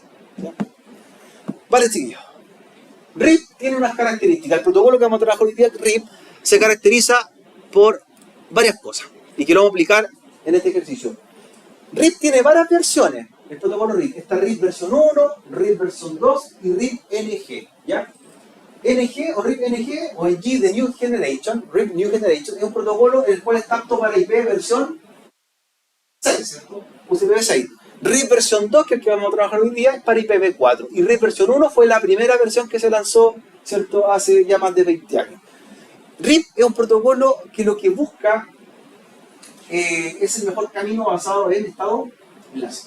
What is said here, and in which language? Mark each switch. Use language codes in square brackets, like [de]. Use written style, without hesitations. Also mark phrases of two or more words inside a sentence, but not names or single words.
[es] ¿Ya? Vale, chiquillos. RIP tiene unas características. El protocolo que vamos a trabajar hoy día, RIP, se caracteriza por varias cosas. Y que lo vamos a aplicar en este ejercicio. RIP tiene varias versiones. El protocolo RIP. Está RIP versión 1, RIP versión 2 y RIP NG. ¿Ya? NG o RIP NG o NG de [en] New Generation, [es] RIP [en] New Generation, [es] es un protocolo el cual está apto para IP versión 6, ¿cierto? UCPv 6. RIP versión 2, que es el que vamos a trabajar hoy día, es para IPv4. Y RIP versión 1 fue la primera versión que se lanzó, ¿cierto?, hace ya más de 20 años. RIP es un protocolo que lo que busca es el mejor camino basado en estado enlace.